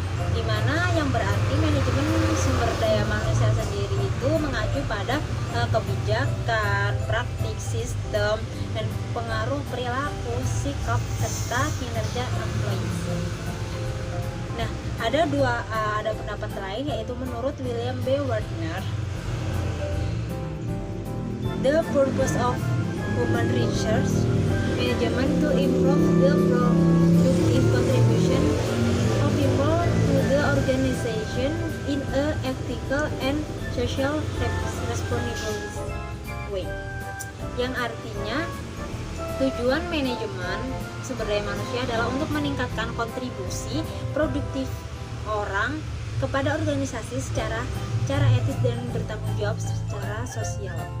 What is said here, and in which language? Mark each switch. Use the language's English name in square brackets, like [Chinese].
[Indonesian] Di mana yang berarti manajemen sumber daya manusia sendiri itu mengacu pada kebijakan, praktik, sistem, dan pengaruh perilaku, sikap, serta kinerja employees. Nah, ada pendapat lain, yaitu menurut William B. [English] Wardner, the purpose of human resource management to improve the productive contribution of people to the organization in a ethical and social responsible way. [Indonesian] Yang artinya tujuan manajemen sumber daya manusia adalah untuk meningkatkan kontribusi produktif orang kepada organisasi secara etis dan bertanggung jawab secara sosial.